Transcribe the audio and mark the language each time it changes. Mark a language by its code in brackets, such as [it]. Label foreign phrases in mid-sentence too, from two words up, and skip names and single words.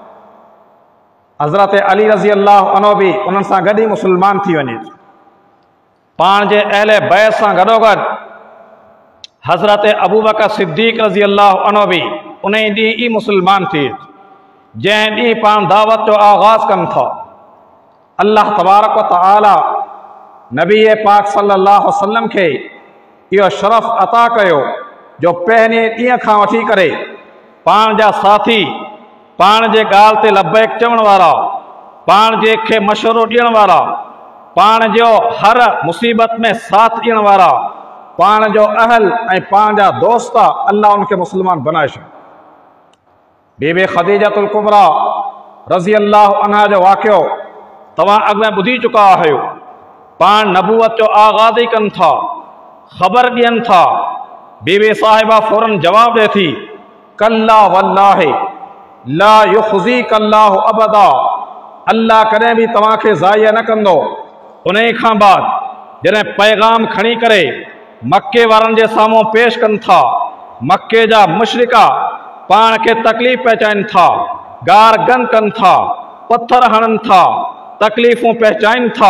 [sd] हज़रत अली [ar] رضي الله عنه [sd] बि उन्हनि सां गॾु ई मुस्लमान थी वञे थो। पाण जे अहले बैत सां गॾोगॾु हज़रत अबू बकर सिद्दीक़ [ar] رضي الله عنه [sd] बि उन ॾींहुं ई मुस्लमान थिए थो, जंहिं ॾींहुं पाण दावत जो आगाज़ कनि था। [ar] الله تبارك وتعالى [sd] नबी पाक [ar] صلى الله عليه وسلم [sd] खे इहो शरफ़ अता कयो जो पहिरें ॾींहं खां वठी करे पाण जा साथी, पाण जे ॻाल्हि ते लबैक चवण वारा, पाण जे खे मशवरो ॾियण वारा, पाण जो हर मुसीबत में साथ ॾियण वारा, पाण जो अहल ऐं पाण जा दोस्त अल्लाह उनखे मुस्लमान बनाए छॾियो। बीबी ख़दीजतुल कुबरा [ar] رضي الله عنها [sd] जो वाक़ियो तव्हां अॻु में ॿुधी चुका आहियो। पाण नबूवत जो आगाज़ ई कनि था, ख़बर ॾियनि था। बीबी साहिबा फौरन जवाब ॾिए थी, [ar] كلا والله لا يخزيك الله أبدا, [sd] अल्लाह कॾहिं बि तव्हांखे ज़ाया न कंदो। उन खां बाद जॾहिं पैगाम खणी करे मके वारनि जे साम्हूं पेश कनि था, मके जा मुशरिका पाण खे तकलीफ़ पहुचाइनि था, गार गन कनि था, पत्थर हणनि था, तकलीफ़ूं पहुचाइनि था।